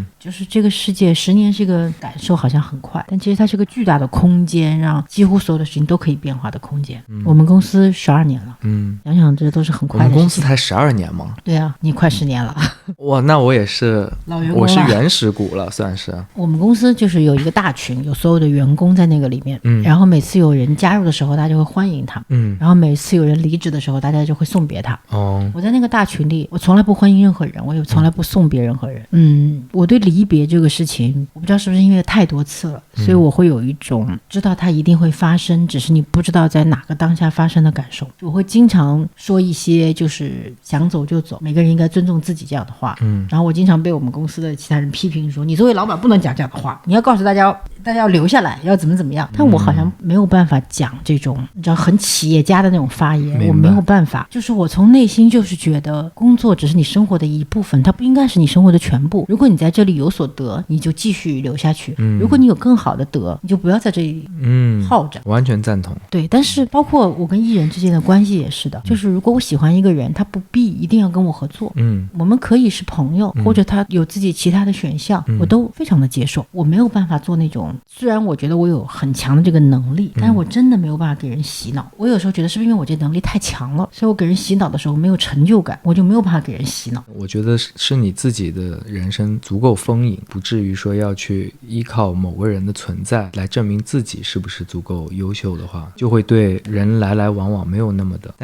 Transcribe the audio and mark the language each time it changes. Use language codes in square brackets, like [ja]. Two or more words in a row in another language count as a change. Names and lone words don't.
[zh] 就是這個世界10年是個感受好像很快，但其實它是個巨大的空間，讓幾乎所有的事情都可以變化的空間。我們公司12年了，想想這都是很快的事情。我們公司才12年嗎？對啊，你快10年了。哇，那我也是老員工了，我是原始股了，算是。我們公司就是有一個大群，有所有的員工在那個裡面，然後每次有人加入的時候，大家就會歡迎他，然後每次有人離職的時候，大家就會送別他。我在那個大群裡，我從來不歡迎任何人，我也從來不送別任何人。我對離別這個事情，我不知道是不是因為太多次了，所以我會有一種知道它一定會發生，只是你不知道在哪個當下發生的感受。我會經常說一些就是想走就走，每個人應該尊重自己這樣的話。然後我經常被我們公司的其他人批評說，你作為老闆不能講這樣的話，你要告訴大家要留下來，要怎麼樣。但我好像沒有辦法講這種你知道很企業家的那種發言，我沒有辦法。就是我從內心就是覺得工作只是你生活的一部分，它不應該是你生活的全部。如果你在這裡有所得，你就繼續留下去，如果你有更好的得，你就不要在這裡耗着。完全贊同。對，但是包括我跟藝人之間的關係也是的，就是如果我喜歡一個人，他不必一定要跟我合作，我們可以是朋友，或者他有自己其他的選項，我都非常的接受。我沒有辦法做那種種，雖然我覺得我有很強的這個能力，但是我真的沒有辦法給人洗腦。我有時候覺得是不是因為我這能力太強了，所以我給人洗腦的時候沒有成就感，我就沒有辦法給人洗腦。我覺得是你自己的人生足夠丰盈，不至於說要去依靠某個人的存在來證明自己是不是足夠優秀的話，就會對人來來往往沒有那麼的。